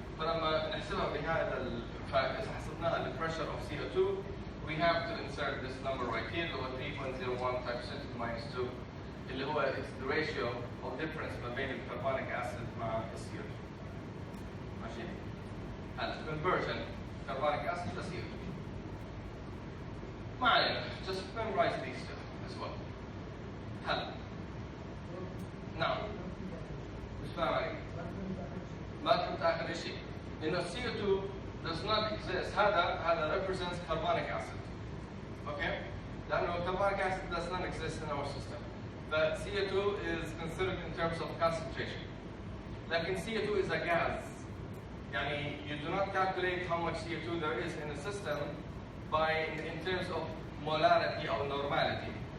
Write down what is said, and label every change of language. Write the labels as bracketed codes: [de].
[ar] فلما نحسبها بهذا إذا حسبناها [en] the pressure of CO2, we have to insert this number right here [ar] اللي هو [en] 3.01 times 10 to the minus 2 اللي هو it's the ratio of difference [ar] ما بين الكربونيك [en] acid [ar] مع [en] CO2. [ar] ماشي؟ هلا [en] conversion carbonic acid to CO2. [ar] ما علينا, [en] just memorize these two as well. [ar] هلا نعم مش فاهم عليك ما كنت اخر شيء لانه [en] CO2 does not exist. [ar] هذا [en] represents carbonic acid. Okay, [ar] لانه [en] carbonic acid does not exist in our system. But CO2 is considered in terms of concentration. [ar] لكن [en] CO2 is a gas. [ar] يعني [en] you do not calculate how much CO2 there is in the system in terms of molarity or normality.